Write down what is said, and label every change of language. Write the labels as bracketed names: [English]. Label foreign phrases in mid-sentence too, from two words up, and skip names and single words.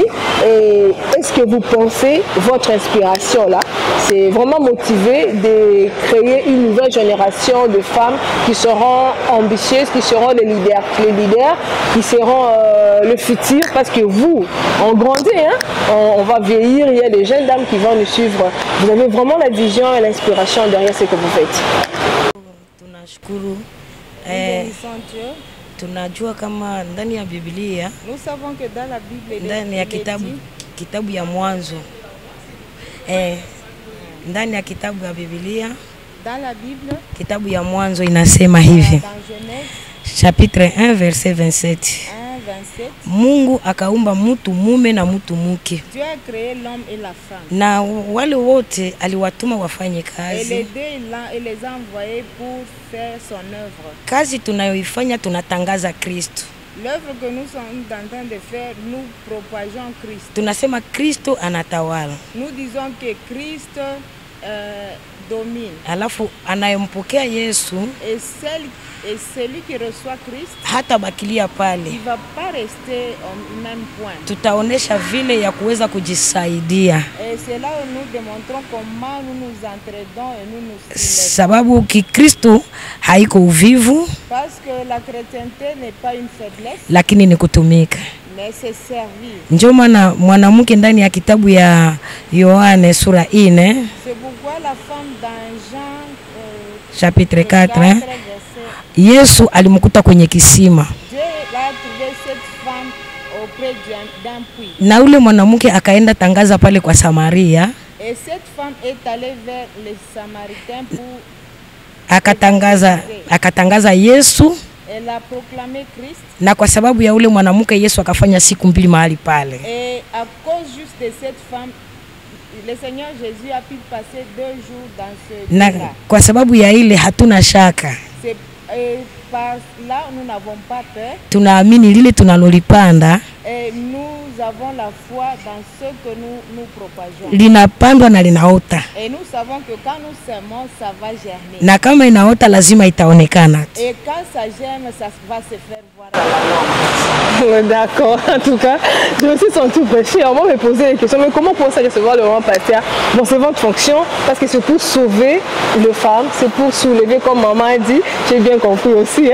[French] Et est-ce que vous pensez, votre inspiration là, c'est vraiment motivé de créer une nouvelle génération de femmes qui seront ambitieuses, qui seront les leaders qui seront le futur, parce que vous, on grandit, hein? On va vieillir, il y a des jeunes dames qui vont nous suivre. Vous avez vraiment la vision et l'inspiration derrière ce que vous faites. [Swahili] Tunajua kama ndani ya Biblia, [French] nous savons que dans la Bible, [Swahili] ndani ya kitabu ya Mwanzo, ndani ya kitabu ya Biblia, [French] dans la Bible, [Swahili] kitabu ya Mwanzo inasema hivi, [French] chapitre 1 verset 27. [Swahili] Mungu akaumba mtu mume na mtu mke. [French] Dieu a créé l'homme et la femme. [Swahili] Na wale wote aliwatuma wafanye kazi. [French] Et les deux il les a envoyés pour faire son œuvre. [Swahili] Kazi tunayoifanya tunatangaza Kristo. [French] L'œuvre que nous sommes en train de faire, nous propageons Christ. [Swahili] Tunasema Kristo anatawala. [French] Nous disons que Christ domine. [Swahili] Alafu anayempokea Yesu, [French] et celui qui reçoit Christ, [Swahili] hata bakilia pale, [French] il va pas rester au même point. [Swahili] Tutaonesha vile ya kuweza kujisaidia. [French] Et c'est là où nous démontrons comment nous nous entraidons et nous nous stimulons. [Swahili] Sababu Kikristo haiko uvivu, [French] parce que la chrétienté n'est pas une faiblesse, [Swahili] lakini ni kutumika. [French] Mais c'est servir. [Swahili] Ndio maana mwanamke ndani ya kitabu ya Yohane sura 4, [French] c'est pourquoi la femme dans Jean chapitre 4, [Swahili] Yesu alimkuta kwenye kisima. [French] Dieu a trouvé cette femme auprès d'un puits. [Swahili] Na ule mwanamke akaenda tangaza pale kwa Samaria. [French] Et cette femme est allée vers les Samaritains pour [Swahili] akatangaza Yesu. [French] Elle a proclamé Christ. [Swahili] Na kwa sababu ya ule mwanamke Yesu akafanya siku 2 mahali pale. [French] Et à cause juste de cette femme, le Seigneur Jésus a pu passer 2 jours dans ce [Swahili] na [French] là. [Swahili] Kwa sababu ya ile hatuna shaka. [French] Par là nous n'avons pas peur. [Swahili] Tunaamini lile tunalolipanda. [French] Et nous avons la foi dans ce que nous propageons. [Swahili] Linapandwa na linaota. [French] Et nous savons que quand nous semons, ça va germer. [Swahili] Na kama inaota lazima itaonekana. [French] Et quand ça germe, ça va se faire voir à la langue. D'accord, en tout cas, je me suis sentie prêchée. On va me poser des questions, mais comment pour recevoir le moment pasteur? Bon, c'est votre fonction, parce que c'est pour sauver les femmes, c'est pour soulever, comme maman a dit, j'ai bien compris aussi.